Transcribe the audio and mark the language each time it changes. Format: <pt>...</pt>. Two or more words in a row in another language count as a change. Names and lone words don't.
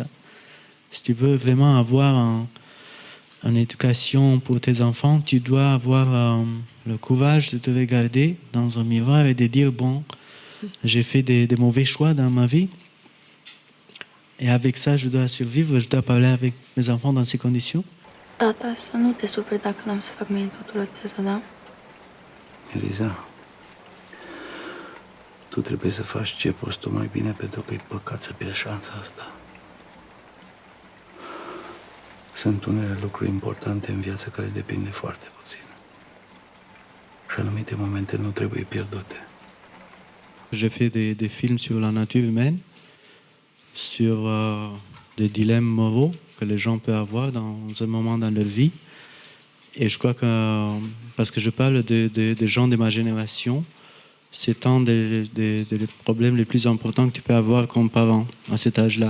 <fr>Si tu veux vraiment avoir une éducation pour tes enfants, tu dois avoir le courage de te regarder dans un miroir et de dire bon, j'ai fait des mauvais choix dans ma vie et avec ça je dois survivre, je dois parler avec mes enfants dans ces conditions.</fr> <ro>Tata, să nu te superi dacă n-am să fac mie totul o teză, da? Eliza, tu trebuie să faci ce poți tu mai bine pentru că e păcat să pierzi șansa asta. Sunt unele lucruri importante în viață care depind de foarte puțin. Și anumite momente nu trebuie pierdute.</ro> <fr>J'ai fait des films sur la nature humaine, sur des dilemmes moraux que les gens peuvent avoir dans un moment dans leur vie. Et je crois que, parce que je parle de gens de ma génération, c'est un des problèmes les plus importants que tu peux avoir comme parent à cet âge-là.</fr>